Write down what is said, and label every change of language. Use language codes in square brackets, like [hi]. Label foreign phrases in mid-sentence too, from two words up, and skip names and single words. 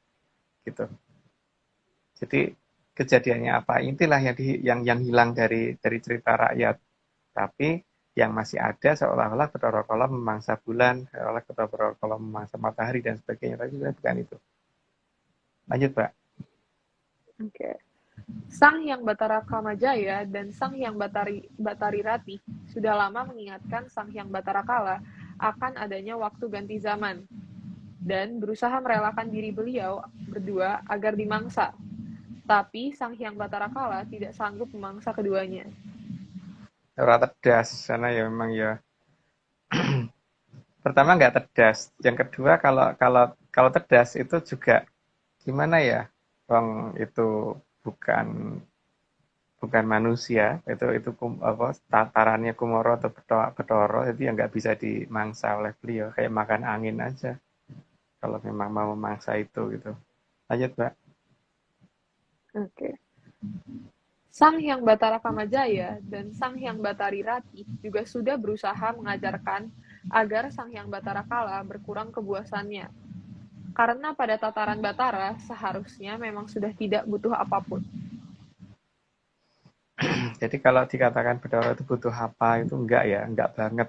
[id] Gitu. Jadi kejadiannya apa? Inilah yang hilang dari cerita rakyat. Tapi yang masih ada seolah-olah Bathara Kala memangsa bulan, seolah Bathara Kala memangsa matahari dan sebagainya. Tapi sebenarnya bukan itu. Lanjut, Pak. Oke. Sang Hyang Batara Kamajaya dan Sang Hyang Batari Rati sudah lama mengingatkan Sang Hyang Batara Kala akan adanya waktu ganti zaman dan berusaha merelakan diri beliau berdua agar dimangsa. Tapi Sang Hyang Batara Kala tidak sanggup memangsa keduanya. [jv] Ora tedas, [id] karena ya memang ya pertama nggak tedas. Yang kedua kalau tedas itu juga gimana ya? Wong itu bukan manusia, itu tatarannya Kumoro atau Bathara, jadi ya nggak bisa dimangsa oleh beliau, kayak makan angin aja. Kalau memang mau memangsa itu gitu. Lanjut, Mbak. Oke. Sang Hyang Batara Kamajaya dan Sang Hyang Batari Rati juga sudah berusaha mengajarkan agar Sang Hyang Batara Kala berkurang kebuasannya. Karena pada tataran Batara seharusnya memang sudah tidak butuh apapun. Jadi kalau dikatakan Bathara itu butuh apa, itu enggak banget.